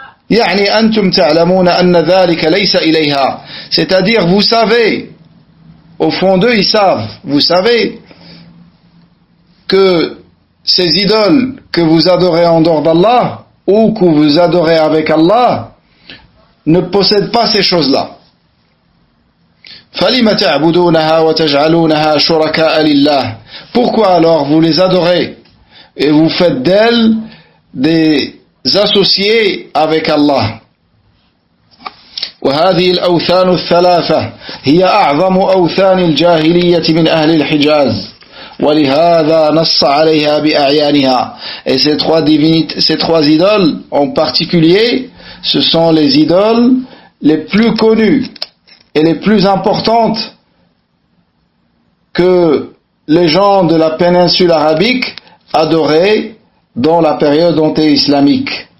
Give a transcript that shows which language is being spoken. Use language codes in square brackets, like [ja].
[ar] يعني أنتم تعلمون أن ذلك ليس إليها, [fr] c'est-à-dire vous savez, au fond d'eux ils savent, vous savez que ces idoles que vous adorez en dehors d'Allah ou que vous adorez avec Allah ne possèdent pas ces choses-là. [ar] فَلِمَ تَعْبُدُونَهَا وَتَجْعَلُونَهَا شُرَكَاءَ لِلَّهِ, [fr] pourquoi alors vous les adorez et vous faites d'elles des associés avec Allah. [ar] وهذه الأوثان الثلاثة هي أعظم أوثان الجاهلية من أهل الحجاز ولهذا نص عليها بأعيانها. [fr] Et ces trois idoles en particulier, ce sont les idoles les plus connues et les plus importantes que les gens de la péninsule arabique adoraient dans la période anté-islamique.